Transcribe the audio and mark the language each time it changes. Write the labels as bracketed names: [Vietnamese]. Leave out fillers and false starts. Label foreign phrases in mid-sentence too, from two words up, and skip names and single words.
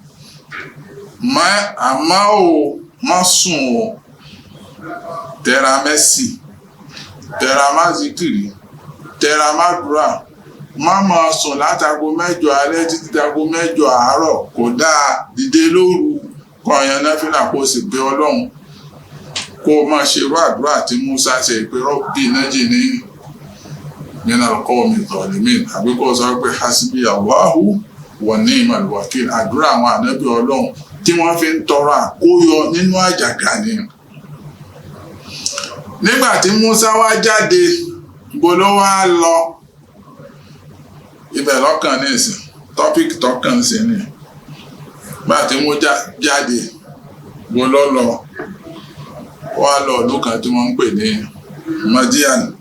[Yoruba] àmọ́ ò má sùn o, tẹra mẹ́sì, tẹra má zikiri, tẹra má dúrà, má máa sùn látago 8 alẹ́ títí dago 8 àárọ̀, kò dáa. dìde lóru, kọ̀ọ̀yàn náfìlà kó sì pé ọlọ́run, kó máa ṣe irú àdúrà tí Musa ṣe pé [Arabic] رب نجني من القوم الظالمين, [Yoruba] àbí kó sọ pé [Arabic] حسبي الله ونعم الوكيل. [Yoruba] àdúrà àwọn ànábì ọlọ́run tí wọ́n fi ń tọrọ àkóyọ nínú àjàgà ni. nígbà tí Musa wá jáde gbolo wá lọ ibẹ̀ lọ́kàn ní ìsìn tọ́píkì tọ́kàn sí ni nígbà tí Musa jáde gbolo lọ wá lọ ìlú kan tí wọ́n ń pè ní Madian